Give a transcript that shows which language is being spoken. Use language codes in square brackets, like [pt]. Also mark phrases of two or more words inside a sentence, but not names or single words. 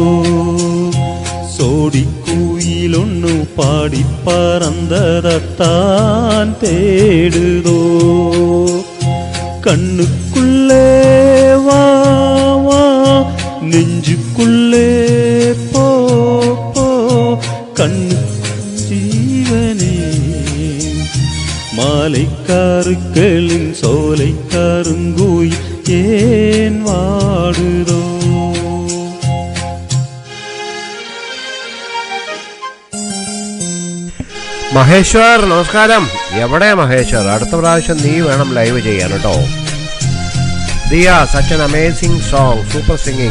[ta] சோடி குயிலொன்னு பாடி பறந்ததான் தேடுதோ, கண்ணுக்குள்ளே வா வா நெஞ்சுக்குள்ளே போ போ, கண்ணு ஜீவனே மாலைக்கருக்களின் சோலை கருங்குயில் ஏன் வாடுதோ. [ml] മഹേശ്വർ നമസ്കാരം. എവിടെ മഹേശ്വർ? അടുത്ത പ്രാവശ്യം നീ വേണം ലൈവ് ചെയ്യാൻ കേട്ടോ. [en] the such an amazing song, super singing.